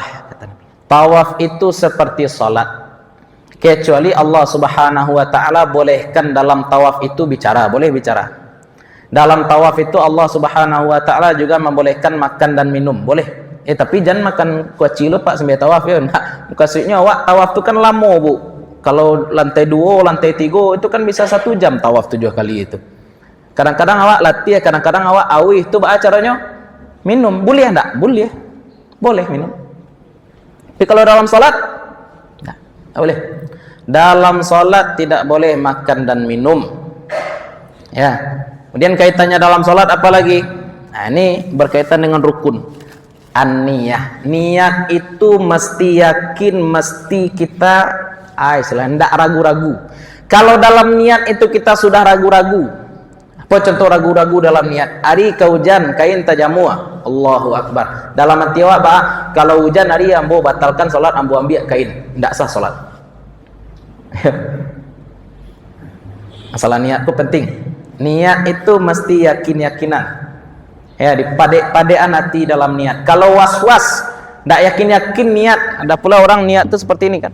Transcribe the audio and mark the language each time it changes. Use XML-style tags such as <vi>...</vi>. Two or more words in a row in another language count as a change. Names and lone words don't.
<id>Tawaf itu seperti solat. Kecuali</id> <ar>Allah Subhanahu wa taala</ar> <id>bolehkan dalam tawaf itu bicara, boleh bicara. Dalam tawaf itu</id> <ar>Allah Subhanahu wa taala</ar> <id>juga membolehkan makan dan minum, boleh. Tapi jangan makan kuaci lo Pak sambil tawaf ya. Nah, maksudnya awak tawaf itu kan lama Bu. Kalau lantai 2, lantai 3 itu kan bisa 1 jam tawaf 7 kali itu. Kadang-kadang awak latih, kadang-kadang awak awih itu caranya minum, boleh enggak? Boleh. Boleh minum. Tapi kalau dalam salat enggak boleh. Dalam salat tidak boleh makan dan minum. Ya. Kemudian kaitannya dalam salat apa lagi? Nah, ini berkaitan dengan rukun. An-niyah. Niat itu mesti yakin, mesti kita tidak ragu-ragu. Kalau dalam niat itu kita sudah ragu-ragu. Apa contoh ragu-ragu dalam niat?</id> <min>Ari ke hujan kain tajamua.</min> <ar>Allahu akbar.</ar> <id>Dalam hati awak kalau hujan hari ambo batalkan salat, ambo ambil kain. Tidak sah salat. Masalah niat itu penting. Niat itu mesti yakin-yakinan. Ya, dipadek-padekan hati dalam niat. Kalau was-was, tidak yakin-yakin niat. Ada pula orang niat itu seperti ini kan.</id>